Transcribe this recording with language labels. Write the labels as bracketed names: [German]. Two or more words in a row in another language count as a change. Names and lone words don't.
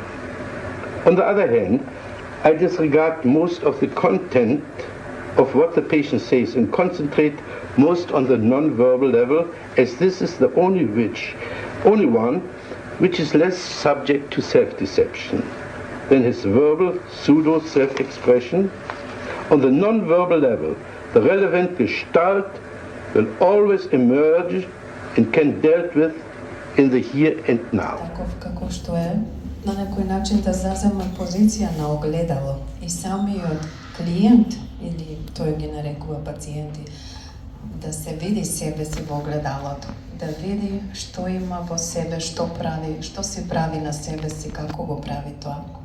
[English] On the other hand, I disregard most of the content of what the patient says and concentrate most on the non-verbal level, as this is the only one which is less subject to self-deception than his verbal pseudo-self-expression. On the non-verbal level, the relevant gestalt will always emerge and can be dealt with in the here and now. [Macedonian] Таков како што е, на некој начин да зазема позиција на огледало и самиот клиент, или тој ги нарекува пациенти, да се види себе си во огледалото, да види што има во себе, што прави, што си прави на себе си, како го прави тоа.